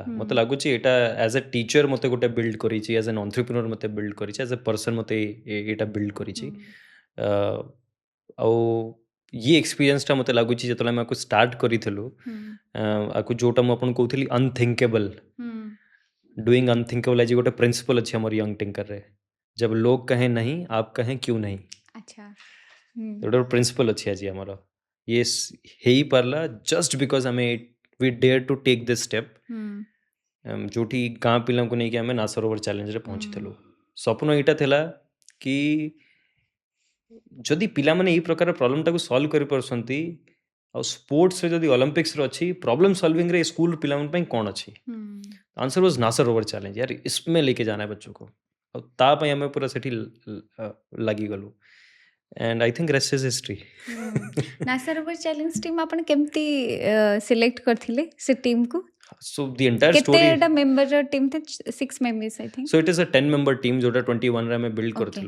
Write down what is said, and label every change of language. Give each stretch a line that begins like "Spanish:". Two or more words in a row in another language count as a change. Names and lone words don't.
Odia: ମୋତେ ଲାଗୁଛି ଏଇଟା
English: as a teacher
Odia: ମୋତେ ଗୋଟେ ବିଲ୍ଡ କରିଛି,
English: as an entrepreneur
Odia: ମୋତେ ବିଲ୍ଡ କରିଛି,
English: as a person
Odia: ମୋତେ ଏଇଟା ବିଲ୍ଡ କରିଛି। ଆଉ ଇଏ ଏକ୍ସପିରିଏନ୍ସଟା ମୋତେ ଲାଗୁଛି ଯେତେବେଳେ ଆମେ ଆକୁ ଷ୍ଟାର୍ଟ କରିଥିଲୁ, ଆକୁ ଯେଉଁଟା ମୁଁ ଆପଣଙ୍କୁ କହୁଥିଲି
English: unthinkable, doing unthinkable
Odia: ଆଜି ଗୋଟେ ପ୍ରିନ୍ସିପଲ୍ ଅଛି ଆମର ୟଙ୍ଗ ଟିଙ୍କରରେ,
Hindi: जब लोग कहें नहीं आप कहें क्यों नहीं।
Odia: ଆଚ୍ଛା। ଗୋଟେ ପ୍ରିନ୍ସିପଲ୍ ଅଛି ଆଜି ଆମର, ଇଏ ହେଇପାରିଲା
English: just because
Odia: ଆମେ
English: we dare to take this step,
Odia: ଯେଉଁଠି ଗାଁ ପିଲାଙ୍କୁ ନେଇକି ଆମେ ନାସା ରୋଭର ଚ୍ୟାଲେଞ୍ଜରେ ପହଞ୍ଚିଥିଲୁ। ସ୍ୱପ୍ନ ଏଇଟା ଥିଲା କି ଯଦି ପିଲାମାନେ ଏଇ ପ୍ରକାର ପ୍ରୋବ୍ଲେମଟାକୁ ସଲ୍ଭ କରିପାରୁଛନ୍ତି, ଆଉ ସ୍ପୋର୍ଟସରେ ଯଦି ଅଲିମ୍ପିକ୍ସରେ ଅଛି,
English: problem solving
Odia: ସ୍କୁଲ ପିଲାମାନଙ୍କ ପାଇଁ କ'ଣ ଅଛି?
English: answer was NASA Rover Challenge,
Hindi: यार इसमें लेके जाना है बच्चों को।
Odia: ଆଉ ତା ପାଇଁ ଆମେ ପୁରା ସେଠି ଲାଗିଗଲୁ,
English: and I think rest is history.
Odia: ନାସା ରୋଭର ଚ୍ୟାଲେଞ୍ଜ ଟିମ୍ ଆପଣ କେମିତି ସିଲେକ୍ଟ କରିଥିଲେ ସେ ଟିମ୍କୁ?
English: so the entire story,
Odia: କେତେଟା ମେମ୍ବରର ଟିମ୍ ଥିଲା?
English: 6 members I think. so it is a 10 member team ଯେଉଁଟା 21ରେ ଆମେ ବିଲ୍ଡ କରିଥିଲୁ।